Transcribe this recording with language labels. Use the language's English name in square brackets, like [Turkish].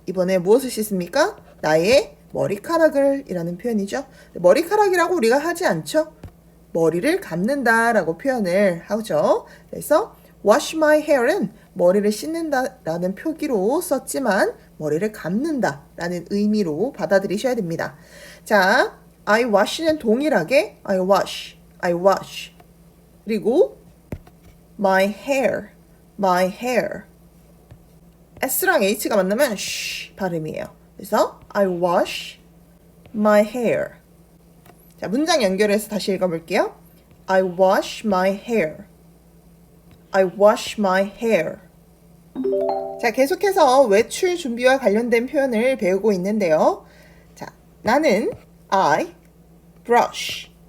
[Korean] 이번에 무엇을 씻습니까? 나의 머리카락을 이라는 표현이죠. 머리카락이라고 우리가 하지 않죠. 머리를 감는다 라고 표현을 하죠. 그래서 [English] wash my hair [Korean] 은 머리를 씻는다 라는 표기로 썼지만 머리를 감는다 라는 의미로 받아들이셔야 됩니다. [English] 자, I wash는 동일하게 I wash, I wash. 그리고 my hair, my hair. [Korean] S랑 H가 만나면 쉬 발음이에요. [English] 그래서 I wash my hair. [Korean] 자, 문장 연결해서 다시 읽어볼게요. [English] I wash my hair. I wash my hair. [Korean] 자, 계속해서 외출 준비와 관련된 표현을 배우고 있는데요. 자, 나는 [English] I brush.